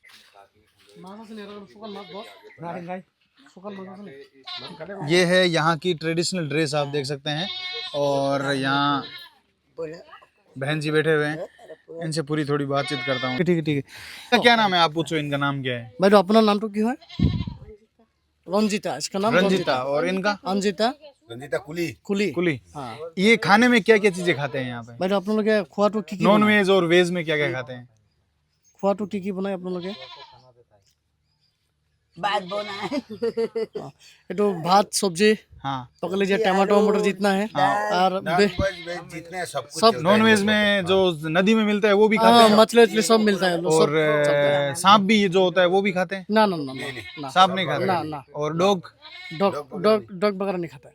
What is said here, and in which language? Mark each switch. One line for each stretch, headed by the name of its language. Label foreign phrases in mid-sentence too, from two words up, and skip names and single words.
Hindi: ये है यहाँ की ट्रेडिशनल ड्रेस, आप देख सकते हैं। और यहाँ बहन जी बैठे हुए हैं, इनसे पूरी थोड़ी बातचीत करता हूँ। ठीक है ठीक है। क्या नाम है, आप पूछो इनका नाम क्या है?
Assamese: বাইদেউ আপোনাৰ নামটো কি হয়?
Hindi: रंजिता, इसका नाम रंजिता। और इनका? रंजिता रंजिता कुली। कुली। कुली। हाँ ये खाने में क्या क्या चीजें खाते हैं यहाँ पे?
Assamese: বাইদেউ আপোনালোকে খোৱাটো কি কি
Hindi: नॉन
Assamese: বনায়?
Hindi: वेज और वेज में क्या क्या खाते हैं?
Assamese: খোৱাটো কি কি বনায় আপোনালোকে?
Hindi: बात बोना है।
Assamese: এইটো ভাত সবজি
Hindi: हाँ। पकड़ लीजिए, टमाटो मटर जितना है। और जितने सब कुछ सब नॉन वेज में जो नदी में मिलता है वो भी खाते हाँ, हैं? मछली वछली सब मिलता है। और सांप भी जो होता है वो भी खाते हैं? ना ना ना ना, सांप नहीं खाते? ना ना। और डॉग? डॉग डॉग डॉग वगैरह नहीं खाता है।